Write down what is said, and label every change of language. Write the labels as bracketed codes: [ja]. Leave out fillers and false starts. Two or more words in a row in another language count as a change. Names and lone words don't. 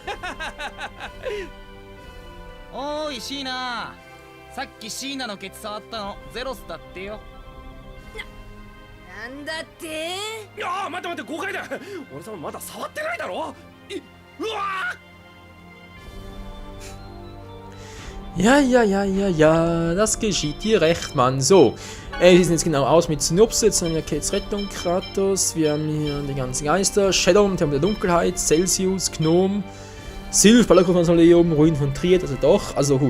[ja] おーいシーナ、さっきシーナのケツ触ったのゼロスだってよ。なんだって？いやー待って誤解だ。俺様まだ触ってないだろ。うわ [de] Ja, das geschieht dir recht, Mann. So, wie sieht jetzt genau aus mit Synopsis? Jetzt haben wir Kates Rettung, Kratos, wir haben hier die ganzen Geister, Shadow, Tempel der Dunkelheit, Celsius, Gnom, Sylph, Balakon-Mausoleum, Ruin von Triad, also doch, also gut.